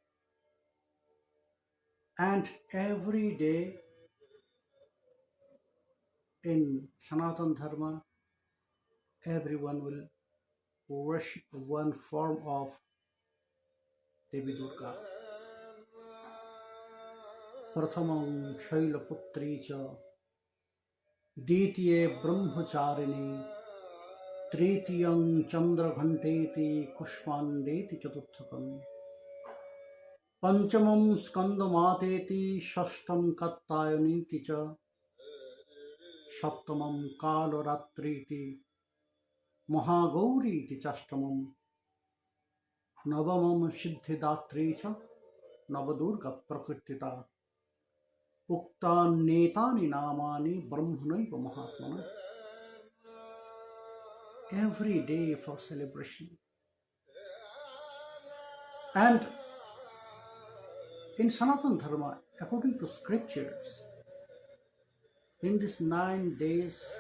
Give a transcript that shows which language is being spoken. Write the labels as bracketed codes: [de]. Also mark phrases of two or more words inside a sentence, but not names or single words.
[en] And every day in Sanatana Dharma, everyone will worship one form of Devi Durga. [sa] प्रथमं शैलपुत्री च, द्वितीयं ब्रह्मचारिणी, तृतीयं चन्द्रघण्टेति कूष्माण्डेति चतुर्थकम्, पञ्चमं स्कन्दमातेति षष्ठं कात्यायनीति च, सप्तमं कालरात्रीति महागौरीति चाष्टमम्, नवमं सिद्धिदात्री च, नवदुर्गाः प्रकीर्तिताः, उक्तान्येतानि नामानि ब्रह्मणैव महात्मना. [en] Every day for celebration. And in Sanatana Dharma, according to scriptures, in these 9 days,